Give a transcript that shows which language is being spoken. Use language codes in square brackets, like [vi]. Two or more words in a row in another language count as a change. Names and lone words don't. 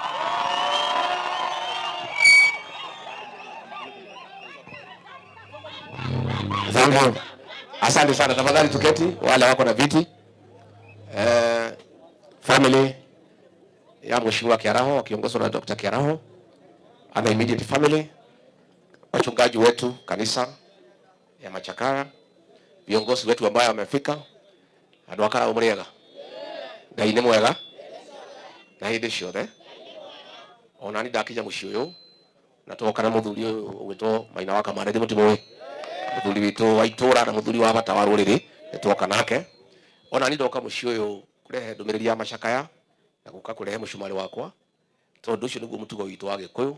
[sw] Asante sana, tafadhali tuketi wale wako na viti. Family ya Mheshimiwa Kiaraho wakiongozwa na Dr. Kiaraho ana [en] immediate family, [sw] wachungaji wetu kanisa ya Machakara, viongozi wetu ambao wamefika, [ki] adwakara umuriega Ngai ni mwega na hindi ciothe ona ni ndakija muciĩ ũyũ na twoka na muthuri witwo Maina wa Kamande mutimuĩ muthuri witu wa itura na muthuri wa bata wa rũrĩrĩ nitwoka nake ona ni ndoka muciĩ ũyũ kurehe ndũmĩrĩri ya macakaya na guka kurehe mũcumarĩ wakwa tondu ũcio nĩguo mũtugo witũ wa Gĩkũyũ.